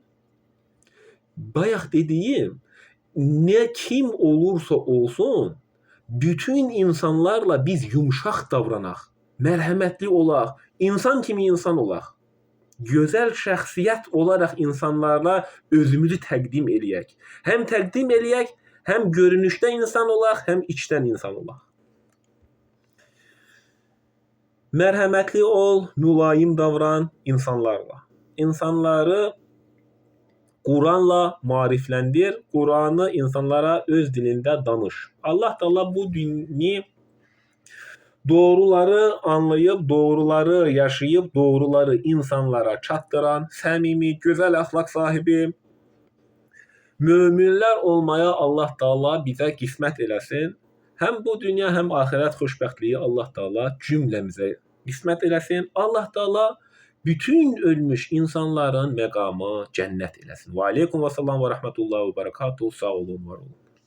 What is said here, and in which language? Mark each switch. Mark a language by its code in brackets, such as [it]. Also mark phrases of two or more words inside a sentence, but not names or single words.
[az] Bayaq dediyim, [tr] ne kim olursa olsun, [az] bütün insanlarla biz yumşaq davranaq, mərhəmətli olaq, insan kimi insan olaq. Gözəl şəxsiyyət olaraq insanlarla özümüzü təqdim eləyək. Həm təqdim eləyək, həm görünüşdə insan olaq, həm içdən insan olaq. Mərhəmətli ol, mülayim davran insanlarla. [tr] İnsanları Kur'an'la mariflendir. Kur'an'ı insanlara öz dilinde danış. [az] Allah Teala bu dini doğruları anlayıp, doğruları yaşayıp, doğruları insanlara çattıran, səmimi, [tr] güzel ahlak sahibi müminler [az] olmaya Allah Teala bize qismət eləsin. Hem bu dünya hem ahiret xoşbəxtliyi Allah Teala cümləmizə qismət eləsin. Allah Teala bütün ölmüş insanların məqamı cənnət eləsin. [ar] و عليكم و السلام و رحمة الله و بركاته. [az] Sağ olun, var olun.